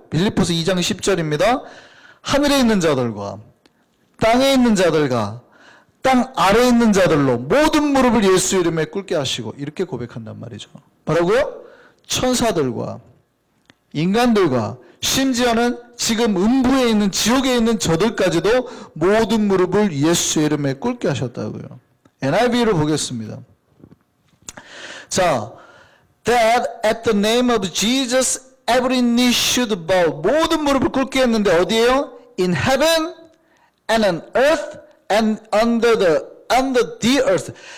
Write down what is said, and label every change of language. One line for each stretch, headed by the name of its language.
Korean: 빌립보서 2장 10절입니다. 하늘에 있는 자들과 땅에 있는 자들과 땅 아래에 있는 자들로 모든 무릎을 예수 이름에 꿇게 하시고, 이렇게 고백한단 말이죠. 뭐라고요? 천사들과 인간들과 심지어는 지금 음부에 있는 지옥에 있는 저들까지도 모든 무릎을 예수 이름에 꿇게 하셨다고요. NIV를 보겠습니다.
English: 자, that at the name of Jesus every knee should bow.
Korean: 모든 무릎을 꿇게 했는데 어디에요?
English: In heaven and on earth and under the earth.